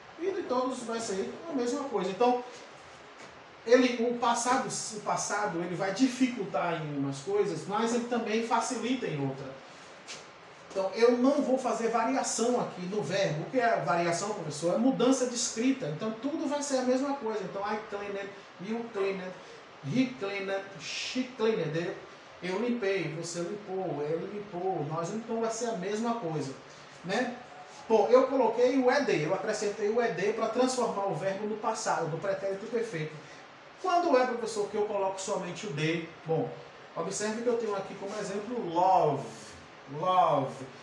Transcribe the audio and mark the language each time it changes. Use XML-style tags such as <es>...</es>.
<pt>E de todos vai ser a mesma coisa. Então, o passado ele vai dificultar em umas coisas, mas ele também facilita em outra. Então, eu não vou fazer variação aqui no verbo. O que é variação, professor? É mudança de escrita. Então, tudo vai ser a mesma coisa. Então,</pt> <en>I cleaned, you cleaned, he cleaned, she cleaned.</en> <pt>Eu limpei, você limpou, ele limpou, nós limpamos. Então, vai ser a mesma coisa, né? Bom, eu coloquei o ed, eu acrescentei o ed para transformar o verbo no passado, no pretérito perfeito. Quando é, professor, que eu coloco somente o de? Bom, observe que eu tenho aqui como exemplo love. Love.</pt>